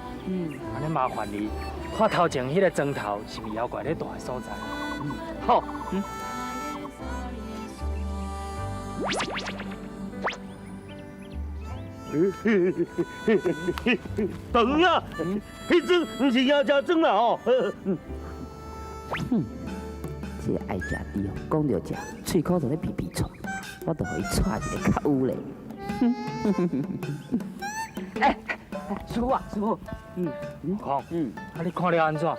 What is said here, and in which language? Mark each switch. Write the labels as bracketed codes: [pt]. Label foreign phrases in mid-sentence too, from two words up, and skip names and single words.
[nan] 安尼麻烦你，看头前迄个砖头是毋是妖怪咧住的所在？好，大叔呀，迄砖毋是妖精砖啦吼。这个爱食猪哦，讲着食，喙口就咧皮皮臭，我就互伊踹一个较有咧。师傅啊，师傅，悟空，啊你看了安怎？